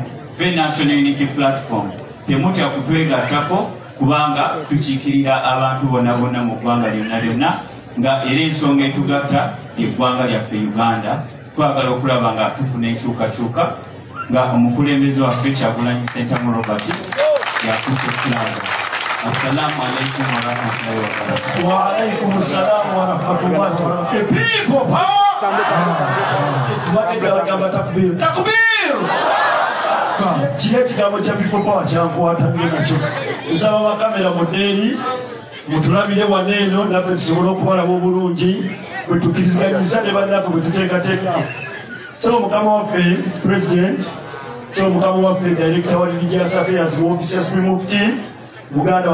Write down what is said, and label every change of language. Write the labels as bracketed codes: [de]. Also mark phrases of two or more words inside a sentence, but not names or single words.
[lg] Ffe National Unity Platform temutya kutwegattako, kubanga tukiikirira abantu bonna mu ggwanga lyonna nga era ensonga etugatta eggwanga lyaffe Uganda. Twagala okulaba nga tufuna enkyukakyuka nga omukulembeze waffe Kyagulanyi Ssentamu Robert yakutte plaza. [ar] السلام عليكم ورحمة الله وبركاته. وعليكم السلام ورحمة الله وبركاته. [en] People power. Takbir. [lg] Kile kigambo kya people power kyankwata nakyo. Nsaba bakamera modeli mutulabire waneeno naffe tusobola okubalaba obulungi bwe tukkiriziganyisa ne bannaffe bwe tuteekateeka. So mukama waffe president, so mukama waffe director wa [en] religious affairs [lg] mu office Mufti Buganda